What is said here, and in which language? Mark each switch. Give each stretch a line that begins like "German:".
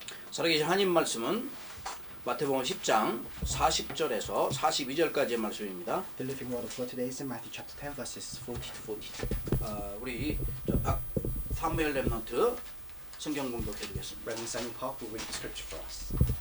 Korean: 살아계신 하나님 말씀은 마태복음 10장 40절에서 42절까지의 말씀입니다.
English: The living word of God today is in Matthew chapter 10 verses 40 to 42.
Korean: 우리 사무엘 렘넌트 성경 공독해 주겠습니다.
English: Reverend Samuel Park will read the scripture for us.